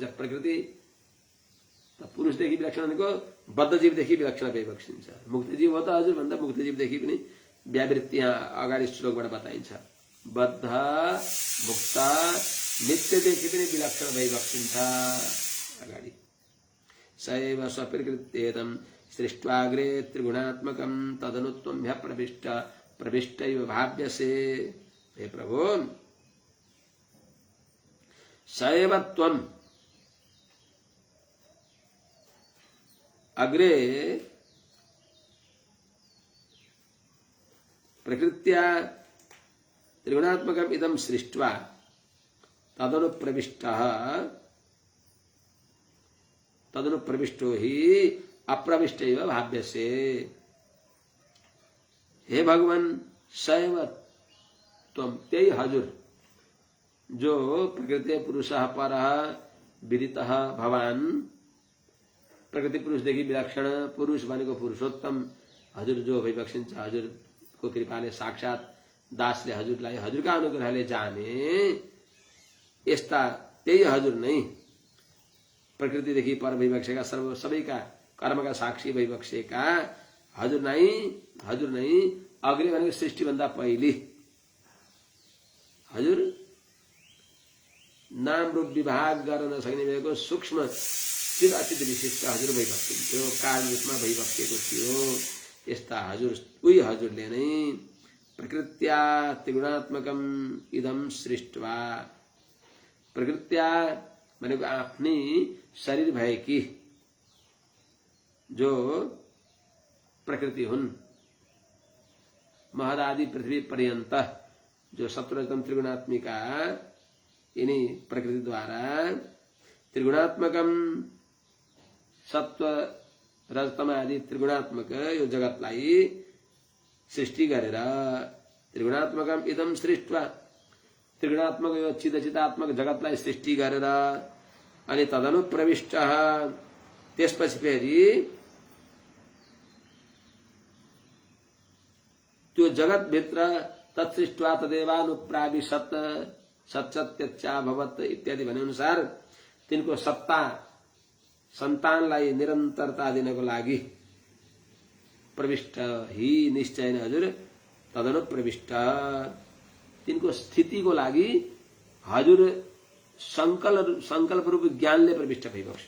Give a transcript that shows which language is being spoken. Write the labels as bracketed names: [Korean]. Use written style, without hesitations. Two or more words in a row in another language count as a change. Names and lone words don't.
[Nepali] प्रकृति पुरुषदेखि विलक्षण भनेको बद्धजीवदेखि विलक्षण भइबक्सिन्छ। मुक्तजीव हो त हजुर भन्दा मुक्तजीवदेखि पनि व्यावृत्ति यहाँ अगाडि श्लोकबाट बताइन्छ। बद्ध मुक्त नित्यदेखि पनि विलक्षण भइबक्सिन्छ। [Sanskrit] अगाडि सैव स्वप्रकृत्येदं सृष्ट्वाग्रे त्रिगुणात्मकं तदनु त्वं प्रविष्टैव भाव्यसे। हे प्रभु, सैव त्वं अग्रे प्रकृत्या त्रिगुणात्मकम् इदं सृष्ट्वा तदनु प्रविष्टो हि अप्रविष्टैव भाव्यसे। हे भगवान, सैव त्वं, [Nepali] त्यही हजुर जो [Sanskrit] प्रकृति पुरुषः परः विदितः भवान, [Nepali] प्रकृति पुरुषदेखि विलक्षण पुरुष भनेको पुरुषोत्तम हजुर जो भइबक्सिन्छ। हजुरको कृपाले साक्षात दासले हजुरलाई हजुरका अनुग्रहले जाने। यस्ता त्यही हजुर नै प्रकृतिदेखि पर भइबक्सेका सबैका कर्मका साक्षी भइबक्सेका हजुर नै अग्रे भनेको सृष्टिभन्दा पहिले हजुर [Sanskrit] नाम रूप [Nepali] विभाग गर्न नसक्ने भएको सूक्ष्म चिद अचित विशिष्ट हजुर भइबक्सिन्थ्यो, काल रूपमा भइबक्सेको थियो। यस्ता हजुर उही हजुरले नै [Sanskrit] प्रकृत्या त्रिगुणात्मकम इदम सृष्ट्वा, [Nepali] प्रकृत्या भनेको आफ्नै शरीर भएकी जो प्रकृति हुन्, महदादि पृथ्वी पर्यन्त जो सप्तरजतम त्रिगुणात्मिका यिनी प्रकृतिद्वारा त्रिगुणात्मकम सत्व रजतम आदि त्रिगुणात्मक यो जगतलाई सृष्टि गरेर [Sanskrit] त्रिगुणात्मकम इदम सृष्ट्वा, [Nepali] त्रिगुणात्मक यो चिदात्मक जगतलाई सृष्टि गरेर अनि [Sanskrit] तदनु प्रविष्ट, [Nepali] त्यसपछि फेरि त्यो जगत भित्र [Sanskrit] तत्सृष्ट्वा तदेवानुप्राविशत सत्सत्यच्चाभवत् इत्यादि [Nepali] भने अनुसार तिनको सत्ता सन्तानलाई निरन्तरता दिनको लागि प्रविष्ट ही निश्चय नै हजुर [Sanskrit] तदनु प्रविष्ट, [Nepali] तिनको स्थितिको लागि हजुर संकल्प रूप ज्ञानले प्रविष्ट भइबक्स्यो।